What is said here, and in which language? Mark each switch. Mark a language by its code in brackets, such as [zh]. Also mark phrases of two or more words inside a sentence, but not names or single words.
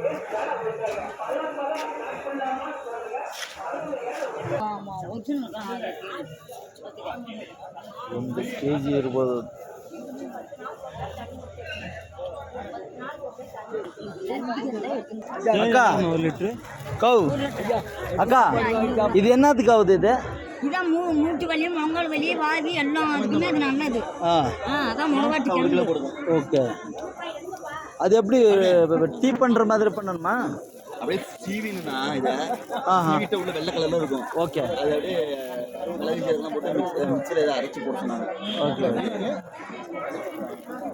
[kn] ಒಂದು kg ಇರ್ಬೋದು. ಅಕ್ಕ ಕೌ ಅಕ್ಕ ಇದೇನಾದ್ರು ಕೌದು ಇದೆ? [ta] ஓகே. அது எப்படி டீ பண்ற மாதிரி பண்ணணுமா? அப்படியே சீவினா இதை சீவிட்ட உள்ள வெள்ளை கலர்ல இருக்கும். ஓகே. அது அப்படியே மிளகு இதெல்லாம் போட்டு மிக்ஸில் இதை அரைச்சி போட்டு சொன்னாங்க.